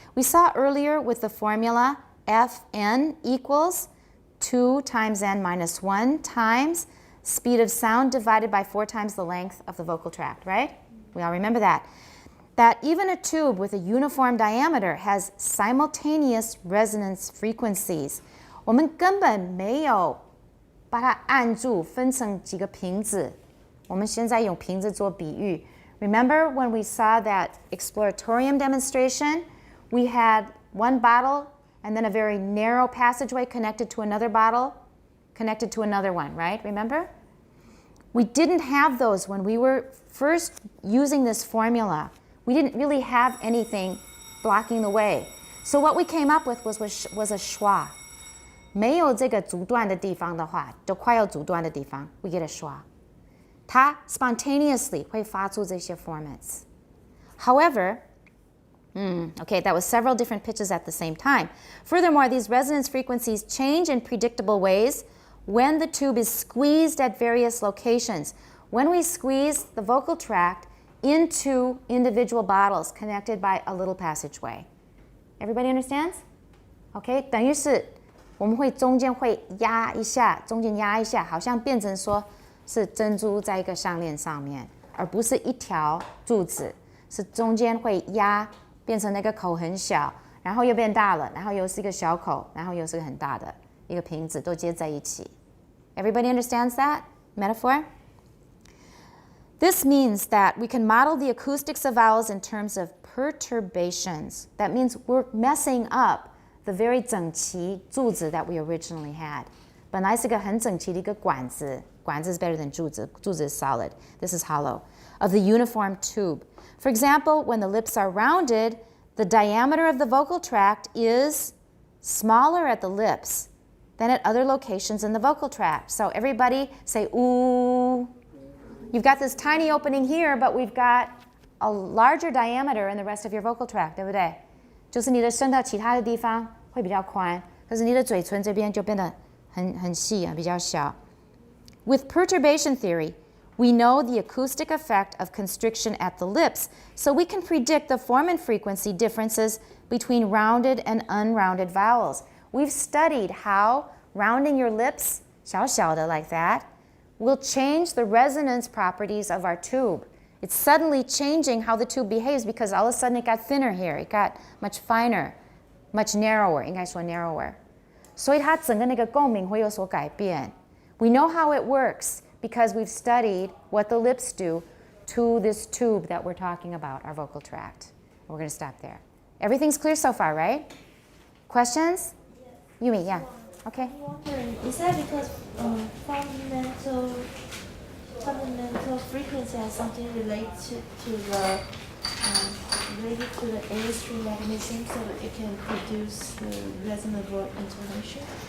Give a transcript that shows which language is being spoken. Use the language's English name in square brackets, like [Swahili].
[English] We saw earlier with the formula Fn equals 2 times n minus 1 times speed of sound divided by 4 times the length of the vocal tract, right? We all remember that. That even a tube with a uniform diameter has simultaneous resonance frequencies. [Chinese] 我们根本没有把它按住分成几个瓶子。我们现在用瓶子做比喻。 [English] Remember when we saw that exploratorium demonstration? We had one bottle and then a very narrow passageway connected to another bottle, connected to another one, right? Remember? We didn't have those when we were first using this formula. We didn't really have anything blocking the way. So what we came up with was a schwa. [Chinese] 没有这个阻断的地方的话，就快要阻断的地方 [English] we get a schwa. [Chinese] 它 spontaneously 会发出这些 formants. [English] However, okay, that was several different pitches at the same time. Furthermore, these resonance frequencies change in predictable ways when the tube is squeezed at various locations. When we squeeze the vocal tract into individual bottles connected by a little passageway. Everybody understands? [Chinese] Okay, 等于是我们会中间会压一下，中间压一下，好像变成说是珍珠在一个项链上面，而不是一条柱子，是中间会压，变成那个口很小，然后又变大了，然后又是一个小口，然后又是个很大的一个瓶子，都接在一起。 [English] Everybody understands that metaphor? This means that we can model the acoustics of vowels in terms of perturbations. That means we're messing up the very [Chinese] 整齐柱子 [English] that we originally had. [Chinese] 本来是个很整齐的一个管子，管子 [English] is better than [Chinese] 柱子，柱子 [English] is solid. This is hollow. Of the uniform tube. For example, when the lips are rounded, the diameter of the vocal tract is smaller at the lips than at other locations in the vocal tract. So everybody say ooh. You've got this tiny opening here, but we've got a larger diameter in the rest of your vocal tract, [Chinese] 对不对？就是你的声到其他的地方会比较宽，可是你的嘴唇这边就变得很细啊，比较小。 [English] With perturbation theory, we know the acoustic effect of constriction at the lips, so we can predict the form and frequency differences between rounded and unrounded vowels. We've studied how rounding your lips, [Chinese] 小小的 [English] like that, will change the resonance properties of our tube. It's suddenly changing how the tube behaves because all of a sudden it got thinner here, it got much finer, much narrower, [Chinese] 应该说 [English] narrower. [Chinese] 所以它整个那个共鸣会有所改变. [English] We know how it works because we've studied what the lips do to this tube that we're talking about, our vocal tract. We're going to stop there. Everything's clear so far, right? Questions? Yes. Yumi, yeah. Okay. I'm wondering, is that because fundamental frequency has something related to the air string mechanism so that it can produce the resonable intonation?